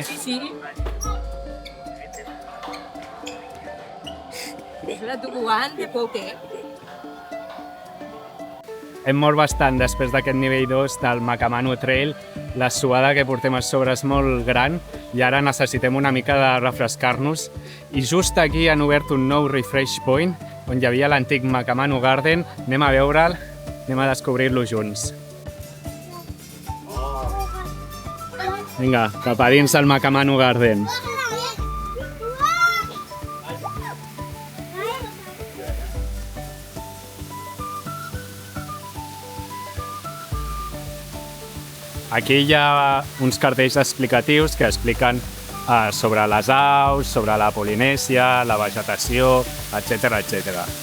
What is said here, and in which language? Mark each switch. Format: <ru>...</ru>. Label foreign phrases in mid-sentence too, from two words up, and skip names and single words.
<ca>Sí. És la tobogan de poker. Hem mort bastant després d'aquest nivell 2 del Macamanu Trail. La suada que portem a sobre és molt gran i ara necessitem una mica de refrescar-nos. I just aquí han obert un nou</ca> <en>refresh point</en> <ca>on hi havia l'antic Macamanu Garden. Anem a veure'l, anem a descobrir-lo junts. Vinga, cap a dins del Macamanu Garden. Aquí hi ha uns cartells explicatius que expliquen sobre les aus, sobre la Polinèsia, la vegetació, etc etc.</ca>